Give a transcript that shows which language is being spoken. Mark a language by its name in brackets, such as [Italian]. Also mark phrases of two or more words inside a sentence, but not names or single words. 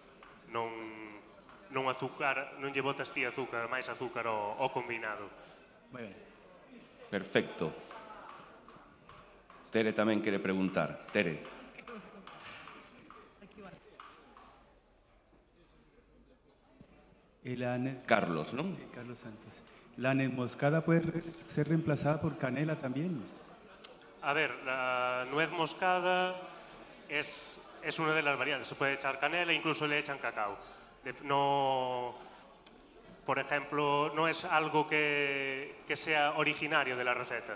[Galician] Non lle botas ti azúcar, máis azúcar ao combinado. Moi ben. Perfecto. Tere tamén quere preguntar. Tere. Carlos, non? Carlos Santos. [Spanish] ¿La nuez moscada puede ser reemplazada por canela también? A ver, la nuez moscada es una de las variantes. Se puede echar canela, incluso le echan cacao. No, por ejemplo, no es algo que sea originario de la receta.